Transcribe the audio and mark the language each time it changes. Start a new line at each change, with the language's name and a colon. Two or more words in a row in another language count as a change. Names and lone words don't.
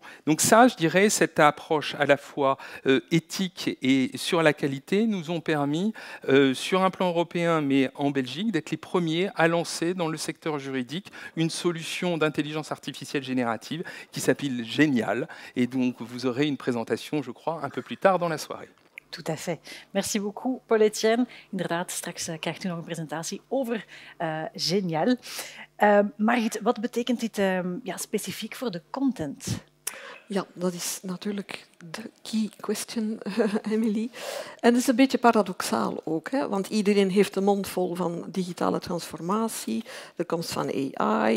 French: Donc ça, je dirais, cette approche à la fois éthique et sur la qualité nous ont permis, sur un plan européen, mais en Belgique, d'être les premiers à lancer dans le secteur juridique une solution d'intelligence artificielle générative qui s'appelle Génial. Et donc, vous aurez une présentation, je crois, un peu plus tard dans la soirée. Tout à fait. Merci beaucoup, Paul-Etienne.
Dutch: Inderdaad, straks krijgt u nog een presentatie over Genial. Margriet, wat betekent dit specifiek voor de content? Ja, dat is natuurlijk de
English: key question,
Dutch: Emily. En het is een beetje paradoxaal ook, hè? Want iedereen heeft de mond vol van digitale transformatie, de komst van AI.